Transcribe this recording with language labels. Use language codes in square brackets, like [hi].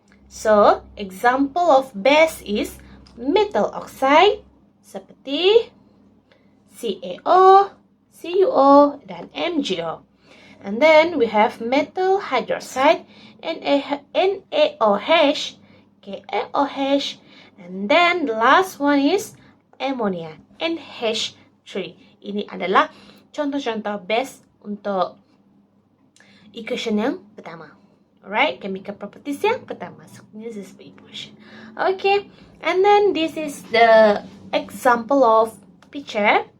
[en] So, example of base is metal oxide seperti CaO, CuO, dan MgO. And then we have metal hydroxide, NaOH, KaOH, and then the last one is ammonia, NH3. [id] Ini adalah contoh-contoh base untuk equation yang pertama. [en] Alright, chemical properties yang pertama. So, this is the equation. Okay, and then this is the example of picture.